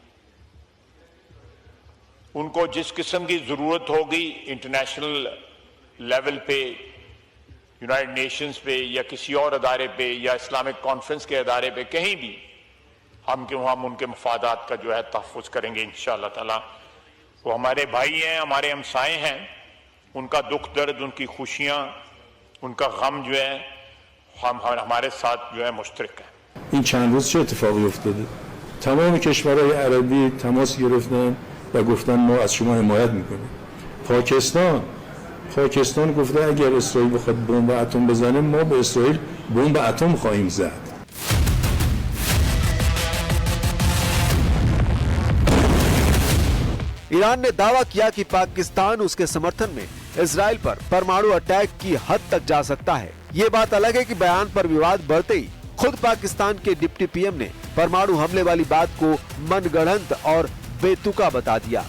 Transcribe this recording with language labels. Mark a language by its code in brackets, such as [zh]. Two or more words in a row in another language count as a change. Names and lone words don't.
[hi] उनको जिस किस्म की जरूरत होगी [en] international level [hi] पे, यूनाइटेड नेशंस पे या किसी और अदारे पे या इस्लामिक कॉन्फ्रेंस के अदारे पे, कहीं भी हम उनके मफादात का जो है तहफ़्फ़ुज़ करेंगे [ar] إن شاء الله تعالى. [hi] वो हमारे भाई हैं, हमारे हमसाए हैं। उनका दुख दर्द, उनकी खुशियाँ, उनका गम जो है हमारे साथ जो है मुश्तरक है। [fa] این چند روز چه اتفاقی افتاده؟ تمام کشورهای عربی تماس گرفتن و گفتن ما از شما حمایت میکنیم. پاکستان گفته اگر اسرائیل بخواد بمب اتم بزنه ما به اسرائیل بمب اتم خواهیم زد. [hi] ईरान ने दावा किया कि पाकिस्तान उसके समर्थन में इजराइल पर परमाणु अटैक की हद तक जा सकता है। ये बात अलग है कि बयान पर विवाद बढ़ते ही खुद पाकिस्तान के डिप्टी पीएम ने परमाणु हमले वाली बात को मनगढ़ंत और बेतुका बता दिया।